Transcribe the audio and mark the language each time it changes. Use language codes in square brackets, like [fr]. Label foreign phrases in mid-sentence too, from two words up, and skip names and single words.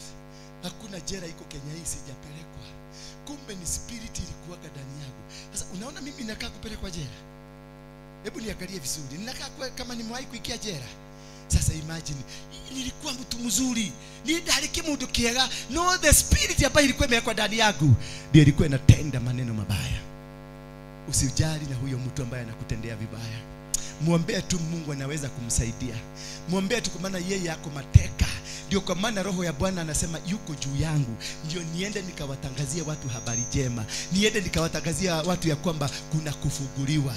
[sw] Hakuna jela iko Kenya hii sijapelekwa. Kumbe ni spirit ilikuwa ndani yangu. Sasa unaona mimi ninakaa kupelekwa jela? Hebu niangalie vizuri. Ninakaa kama nimewahi kuingia jela. Sasa imagine, nilikuwa mtu mzuri, nidaliki mtu kiega, no, [en] the spirit [sw] ambayo ilikuwa imewekwa ndani yangu ndio ilikuwa inatenda maneno mabaya. Usijali na huyo mtu ambaye anakutendea vibaya. Muombee tu, Mungu anaweza kumsaidia. Muombee tu, kwa maana yeye yako mateka. Ndio kwa maana Roho ya Bwana anasema yuko juu yangu, ndio niende nikawatangazia watu habari njema, niende nikawatangazia watu ya kwamba kuna kufunguliwa.